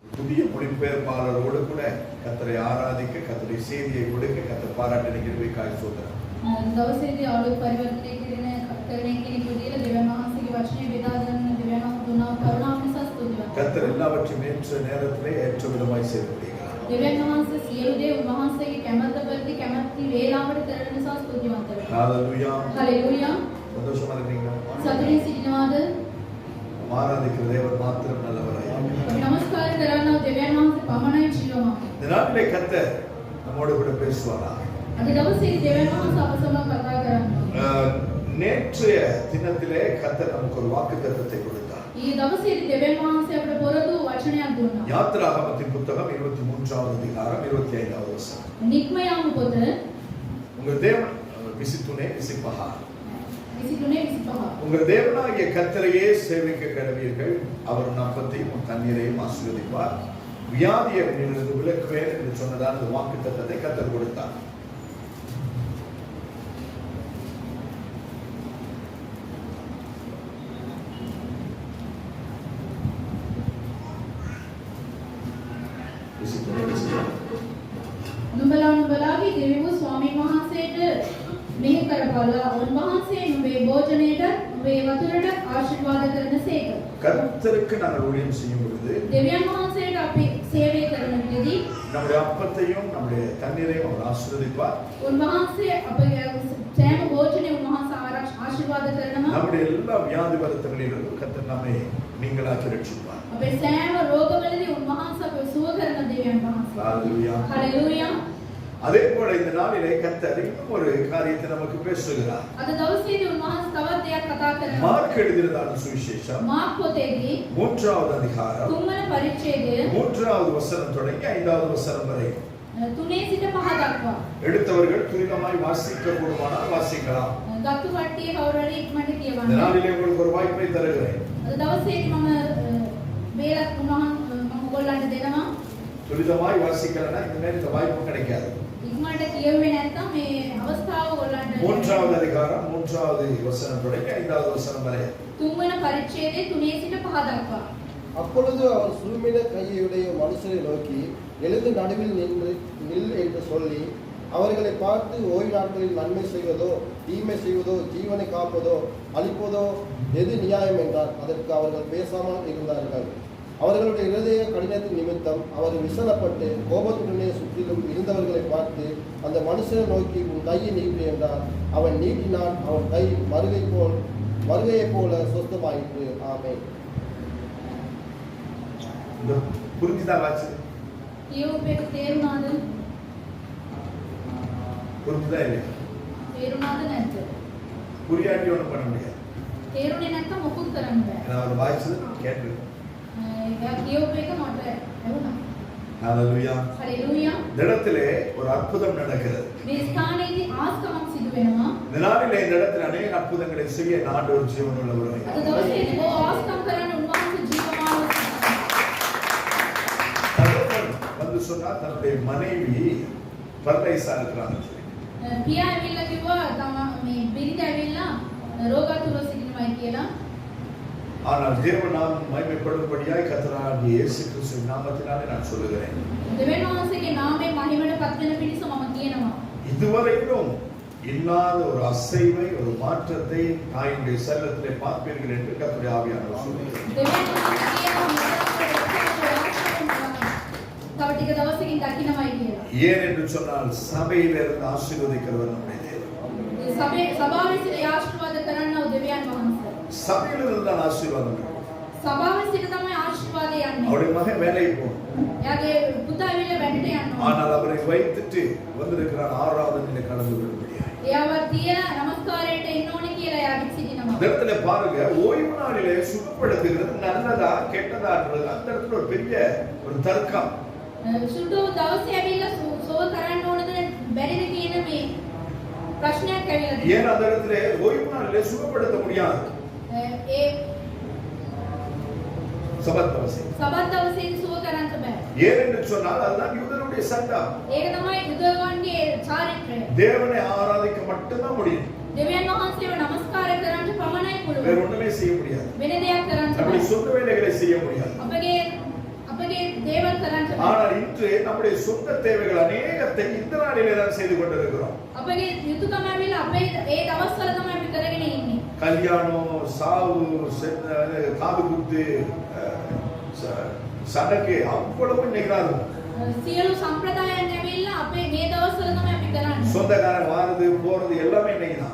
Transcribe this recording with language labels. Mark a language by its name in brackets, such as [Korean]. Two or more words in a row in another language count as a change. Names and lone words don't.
[Tamil] புதிய மொழிபெயர்ப்பாளரோடு கூட கர்த்தரை ஆராதிக்க, கர்த்தரை செய்தியை கொடுக்க கர்த்தர் பாராட்டின கிருபைக்காய் ஸ்தோத்திரம். [Sinhala] දවසේදී ආලෝක පරිවර්තනය කරන කෙනෙකු විදියට දෙවියන් වහන්සේගේ වචනේ බෙදා ගන්න දෙවියන් වහන්සේ කරුණාව නිසා ස්තුතිවන්තයි. [Tamil] கர்த்தர் எல்லாவற்றையும் ஏற்ற நேரத்திலே ஏற்ற விதமாய் செய்கிறார். [Sinhala] දෙවියන් වහන්සේ සියලු දේ උන්වහන්සේගේ කැමැත්ත පරිදි කැමැති වේලාවට කරන නිසා ස්තුතිවන්ත වෙනවා. [Tamil] ஹalleluya. [Sinhala] හලෙලූයා. [Tamil] சந்தோஷமா இருக்கீங்களா? [Sinhala] සතුටින් සිටිනවාද? [Tamil] ஆராதிக்கிற தேவன் மாத்திரம் நல்லவராய் இருக்கிறார். [Sinhala] අපි නමස්කාර කරනවා දෙවියන් වහන්සේ පමණයි ජීවමාන. [Tamil] இந்த நாளிலே கர்த்தர் நம்மோடு கூட பேசுவாரா? [Sinhala] අද දවසේ දෙවියන් වහන්සේ අප සමග කතා කරනවා. [Tamil] நேற்றைய தினத்திலே கர்த்தர் நமக்கு ஒரு வாக்குத்தத்தத்தை கொடுத்தார். [Sinhala] ඊ දවසේදී දෙවියන් වහන්සේ අපට පොරොන්දු වචනයක් දුන්නා. [Tamil] யாத்திராகமத்தின் புத்தகம் 23வது அதிகாரம் 25வது வசனம். [Sinhala] නික්මයාම පොත [Tamil] உங்கள் தேவன் விசித்துனே விசிப்பஹா. 23 25. உங்கள் தேவனாகிய கர்த்தரையே சேவிக்க கடவீர்கள். அவர் உன் அப்பத்தையும் உன் தண்ணீரையும் ஆசீர்வதிப்பார். வியாதியை உன்னிலிருந்து விலக்குவேன் என்று சொன்னதால் அந்த வாக்குத்தத்தத்தை கர்த்தர் கொடுத்தார். [Sinhala] නුඹලාගේ දෙවිවරු ස්වාමීන් වහන්සේට මෙහෙ කරපළා උන්වහන්සේ නුඹේ භෝජනයට නුඹේ වතුරට ආශිර්වාද කරනසේක. [Tamil] கர்த்தருக்கு நாங்கள் ஊழியம் செய்யும் பொழுது [Sinhala] දෙවියන් වහන්සේට අපි සේවය කරන විටදී [Tamil] நம்முடைய அப்பத்தையும் நம்முடைய தண்ணீரையும் அவர் ஆசீர்வதிப்பார். [Sinhala] උන්වහන්සේ අපගේ සෑම භෝජනය උන්වහන්සේ ආශිර්වාද කරනවා. [Tamil] நம்முடைய எல்லா வியாதி வருத்தங்களிலிருந்து கர்த்தர் நம்மை நீங்களாக்கி ரட்சிப்பார். [Sinhala] අපේ සෑම රෝගවලදී උන්වහන්සේ අපව සුව කරන දෙවියන් වහන්සේ. [Tamil] ஹalleluya. [Sinhala] හලෙලූයා. [Tamil] அதே போல இந்த நாளிலே கர்த்தர் இன்னும் ஒரு காரியத்தை நமக்கு பேசுகிறார். [Sinhala] අද දවසේදී උන්වහන්සේ තවත් දෙයක් කතා කරනවා. [Tamil] மார்க் எழுதினதான சுவிசேஷம் [Sinhala] මාර්ක් පොතේදී [Tamil] 3வது அதிகாரம் [Sinhala] 3 වන පරිච්ඡේදය [Tamil] 3வது வசனம் தொடங்கி 5வது வசனம் வரை [Sinhala] 3 සිට 5 දක්වා. [Tamil] எடுத்தவர்கள் துரிதமாய் வாசிக்க கூடுமானால் வாசிக்கலாம். [Sinhala] ගත්තු කට්ටිය කවුරුහරි ඉක්මනට [Tamil] இந்த [Sinhala] කියවන්න. [Tamil] நாளிலே உங்களுக்கு ஒரு வாய்ப்பை தருகிறேன். [Sinhala] අද දවසේදී මම බේරක් මම ඔයගොල්ලන්ට දෙනවා. [Tamil] துரிதமாய் வாசிக்கலனா இந்த நேரம் இந்த வாய்ப்பு கிடைக்காது. [Sinhala] ඉක්මනට කියුවේ නැත්නම් මේ අවස්ථාව ඔයගොල්ලන්ට [Tamil] 3வது அதிகாரம் 3வது வசனம் தொடங்கி 5வது வசனம் வரை [Sinhala] 3 වන පරිච්ඡේදයේ 3 සිට 5 දක්වා. [Tamil] அப்பொழுது அவர் சுருமின கையுடைய மனுஷரை நோக்கி எழுந்து நடுவில் நில் என்று சொல்லி அவர்களை பார்த்து ஓய்வு நாட்களில் நன்மை செய்வதோ தீமை செய்வதோ ஜீவனை காப்பதோ அழிப்பதோ எது நியாயம் என்றார். அதற்கு அவர்கள் பேசாமல் இருந்தார்கள். அவர்களுடைய இருதய கடினத்தின் நிமித்தம் அவர் விசனப்பட்டு கோபத்துடனே சுற்றிலும் இருந்தவர்களை பார்த்து அந்த மனுஷனை நோக்கி உன் கையை நீட்டு என்றார். அவன் நீட்டினான். அவன் கை மருகையைப் போல சொஸ்தமாயிற்று. ஆமென். இந்த புரிஞ்சுதா வாச்சு? [Sinhala] කියෝපේක තේරුණාද? [Tamil] புரிஞ்சுதா இல்லையா? [Sinhala] තේරුණාද නැද්ද? [Tamil] புரியாட்டி ஒன்றும் பண்ண முடியாது. [Sinhala] තේරුනේ නැත්නම් මොකුත් කරන්න බෑ. [Tamil] நான் ஒரு வாய்ச்சது கேட்டு [Sinhala] එයා කියෝපේක මට ඇහුණා. [Tamil] ஹalleluya. [Sinhala] හලෙලූයා. [Tamil] இந்த இடத்திலே ஒரு அற்புதம் நடக்கிறது. [Sinhala] මේ ස්ථානයේදී ආස්කමක් සිදු වෙනවා. [Tamil] இந்த நாளிலே இந்த இடத்துல அநேக அற்புதங்களை செய்ய ஆண்டவர் ஜீவனுள்ளவராய் [Sinhala] අද දවසේදී බොහෝ ආස්කම් කරන්න උන්වහන්සේ ජීවමානව [Tamil] வந்து சொன்னா தன்னுடைய மனைவி பரலைஸா இருக்கிறாங்க. [Sinhala] පියා ඇවිල්ලා කිව්වා තම මේ බිරිඳ ඇවිල්ලා රෝගාතුර සිටිනවායි කියලා. [Tamil] ஆனால் தேவனாம் மகிமைப்படும்படியாய் கர்த்தராகிய இயேசு கிறிஸ்துவின் நாமத்தினாலே நான் சொல்லுகிறேன். [Sinhala] දෙවියන් වහන්සේගේ නාමයෙන් මහිමයට පත් වෙන පිණිස මම කියනවා. [Tamil] இதுவரையிலும் இல்லாத ஒரு அசைவை ஒரு மாற்றத்தை தாயினுடைய சரீரத்திலே பார்ப்பீர்கள் என்று கர்த்தருடைய ஆவியானவர் சொல்லுகிறார். [Sinhala] දෙවියන් වහන්සේ කියනවා තව ටික දවසකින් දකින්නමයි කියලා. [Tamil] ஏன் என்று சொன்னால் சபையிலிருந்து ஆசீர்வதிக்கிறவர் நம்முடைய தேவன். [Sinhala] සභාවේ සිට ආශිර්වාද කරන්නව දෙවියන් වහන්සේ. [Tamil] சபையிலிருந்து தான் ஆசீர்வாதம். [Sinhala] සභාවේ සිට තමයි ආශිර්වාදය යන්නේ. [Tamil] அவருடைய மகன் வேலைக்கு போனான். [Sinhala] එයාගේ පුතා ඇවිල්ලා වැඩට යනවා. [Tamil] ஆனால் அவரை வைத்துட்டு வந்திருக்கிறான் ஆராதனையிலே கலந்து கொள்ளும்படியாய். [Sinhala] එයාව තියලා නමස්කාරයට එන්න ඕනේ කියලා එයාගෙ සිටිනවා. [Tamil] இந்த இடத்துல பாருங்க, ஓய்வு நாளிலே சுத்தப்படுத்துகிறது நல்லதா கெட்டதான்றது அந்த இடத்துல ஒரு பெரிய ஒரு தர்க்கம். [Sinhala] සුදු දවසේ ඇවිල්ලා සෝව කරන්න ඕනද බැරිද කියන මේ ප්‍රශ්නයක් ඇවිල්ලා තියෙනවා. [Tamil] ஏன் அந்த இடத்துல ஓய்வு நாளிலே சுத்தப்படுத்த முடியாது? [Sinhala] ඒ [Tamil] சபத் தவசை. [Sinhala] සබත් දවසේදී සෝව කරන්න බෑ. [Tamil] ஏன் என்று சொன்னால் அதுதான் யூதனுடைய சட்டம். [Sinhala] ඒක තමයි යුදවන්ගේ චාරිත්‍රය. [Tamil] தேவனை ஆராதிக்க மட்டும்தான் முடியும். [Sinhala] දෙවියන් වහන්සේව නමස්කාර කරන්න පමණයි [Tamil] வேற [Sinhala] පුළුවන්. [Tamil] ஒண்ணுமே செய்ய முடியாது. [Sinhala] වෙන දෙයක් කරන්න [Tamil] அப்படி [Sinhala] බෑ. [Tamil] சொந்த வேலைகளை செய்ய முடியாது. [Sinhala] අපගේ වගේ දේවල් කරන්න බෑ. [Tamil] ஆனால் இன்று நம்முடைய சொந்த தேவைகள் அநேகத்தை இந்த நாளிலே தான் செய்து கொண்டிருக்கிறோம். [Sinhala] අපගේ යුතුයකම ඇවිල්ලා අපේ ඒ දවස්වල තමයි අපි කරගෙන ඉන්නේ. [Tamil] கல்யாணம், சாவு, காது குத்து, சடங்கு அவ்வளவு நிகழ்வு. [Sinhala] සියලු සම්ප්‍රදායන් ඇවිල්ලා අපේ මේ දවස්වල තමයි අපි කරන්නේ. [Tamil] சொந்தக்காரன் வாரது போறது எல்லாமே இன்னைக்குதான்.